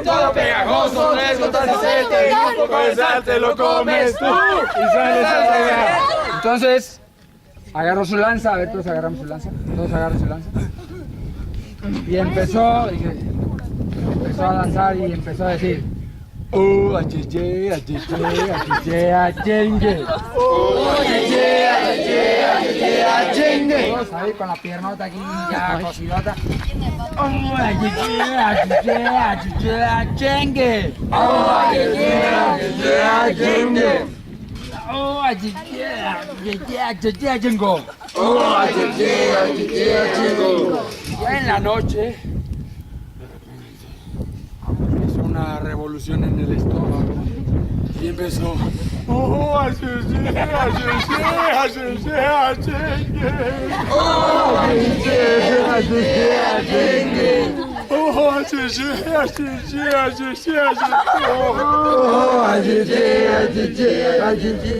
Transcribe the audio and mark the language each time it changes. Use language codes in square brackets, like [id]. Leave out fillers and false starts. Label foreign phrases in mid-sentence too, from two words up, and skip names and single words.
[es] pegajoso, 3 gotas de aceite, y un poco de sal te lo comes tú. Y sales a pegar. Entonces, agarró su lanza, a ver, todos agarramos su lanza, todos agarran su lanza. Y empezó a lanzar y empezó a decir: achiche, achiche, achiche, achengue. Achiche, achiche, achiche, achengue. Todos ahí con la piernota aquí ya cocidota. Achiche, achiche, achiche, achengue. Achiche, achiche, achengue. Achiche, achiche, achiche, achengo. Achiche, achiche, achengo. Ya en la noche hizo una revolución en el estómago y empezó: achiche, achiche, achiche, achengue. Achiche, achiche, achengue. Achiche, achiche, achiche, achiche, achiche.